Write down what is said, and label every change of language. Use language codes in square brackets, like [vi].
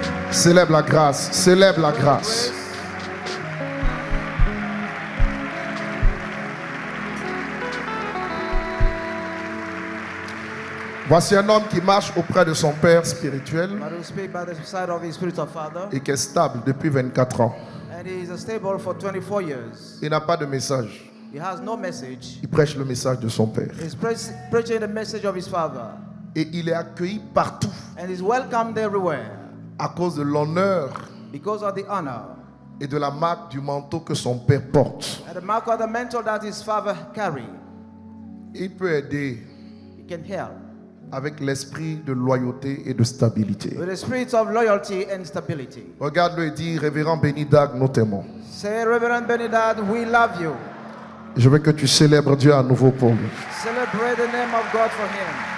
[fr] Célèbre la grâce. Célèbre la grâce. Voici un homme qui marche auprès de son père spirituel [en] But will speak by the side of his spiritual father. [fr] et qui est stable depuis 24 ans. [en] And he is stable for 24 years. [fr] Il n'a pas de message. [en] He has no message. [fr] Il prêche le message de son père. [en] He's preaching the message of his father. [fr] Et il est accueilli partout [en] And is welcomed everywhere [fr] à cause de l'honneur [en] because of the honor [fr] et de la marque du manteau que son père porte. [en] and the mark of the mantle that his father carried. [fr] Il peut aider [en] He can help [fr] avec l'esprit de loyauté et de stabilité. [en] with the spirit of loyalty and stability. [fr] Regarde-le et dis, révérend Bénidag, nous t'aimons. [en] Say, Reverend Benidad, we love you. [fr] Je veux que tu célèbres Dieu à nouveau pour lui. [en] Celebrate the name of God for him.